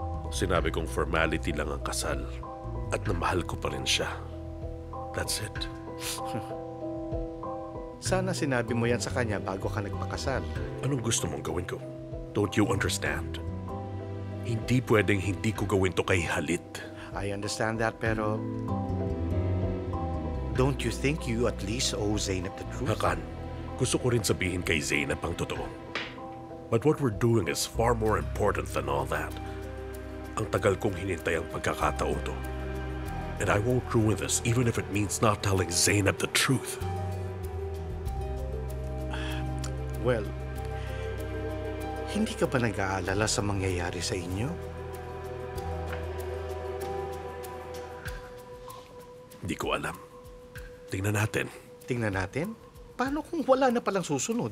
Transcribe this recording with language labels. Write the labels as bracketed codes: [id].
[tl] Sinabi kong formality lang ang kasal at namahal ko pa rin siya. [en] That's it. [tl] Sana sinabi mo yan sa kanya bago ka nagpakasal. Anong gusto mong gawin ko? [en] Don't you understand? [tl] Hindi pwedeng hindi ko gawin to kay Halit. [en] I understand that, pero don't you think you at least owe Zainab the truth? [tl] Hakan, gusto ko rin sabihin kay Zainab ang totoo. [en] But what we're doing is far more important than all that. [tl] Ang tagal kong hinintay ang pagkakataon to. [en] And I won't ruin this even if it means not telling Zainab the truth. [tl] Well, hindi ka ba nag-aalala sa mangyayari sa inyo? Hindi ko alam. Tingnan natin. Tingnan natin. Paano kung wala na palang susunod?